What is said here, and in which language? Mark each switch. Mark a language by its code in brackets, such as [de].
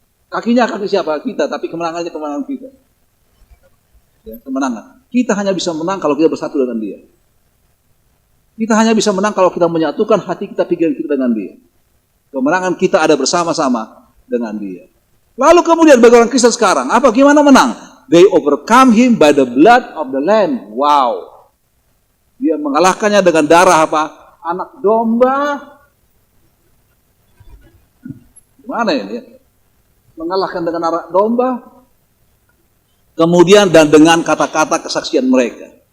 [id] Kakinya kaki siapa? Kita. Tapi kemenangannya kemenangan kita. Ya, kemenangan. Kita hanya bisa menang kalau kita bersatu dengan Dia. Kita hanya bisa menang kalau kita menyatukan hati kita, pikiran kita dengan Dia. Kemenangan kita ada bersama-sama dengan Dia. Lalu kemudian bagi orang Kristen sekarang, gimana menang? [en] They overcome him by the blood of the Lamb. Wow. [id] Dia mengalahkannya dengan darah anak domba. Gimana ini? Mengalahkan dengan anak domba. Kemudian dan dengan kata-kata kesaksian mereka.